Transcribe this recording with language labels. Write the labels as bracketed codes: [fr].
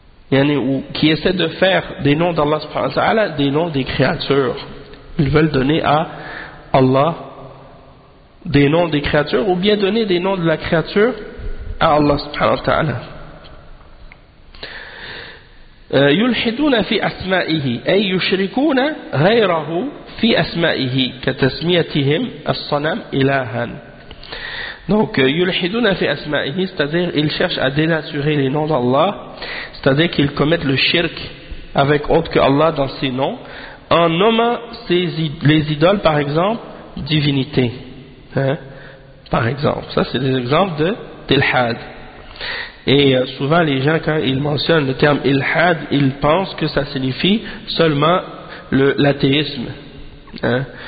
[fr] yani, ou qui essaie de faire des noms d'Allah subhanahu wa ta'ala des noms des créatures. Ils veulent donner à Allah des noms des créatures, ou bien donner des noms de la créature à Allah subhanahu wa ta'ala. [ar] يلحدون في أسمائه أي يشركون غيره في أسمائه كتسميتهم الصنم إلها. [fr] Donc [ar] يلحدون في أسمائه, [fr] c'est-à-dire ils cherchent à dénaturer les noms d'Allah, c'est-à-dire qu'ils commettent le shirk avec autre que Allah dans ses noms en nommant les idoles par exemple divinités hein? Par exemple, ça c'est des exemples de tilhad. Et souvent les gens quand ils mentionnent le terme ilhad, ils pensent que ça signifie seulement l'athéisme. Hein?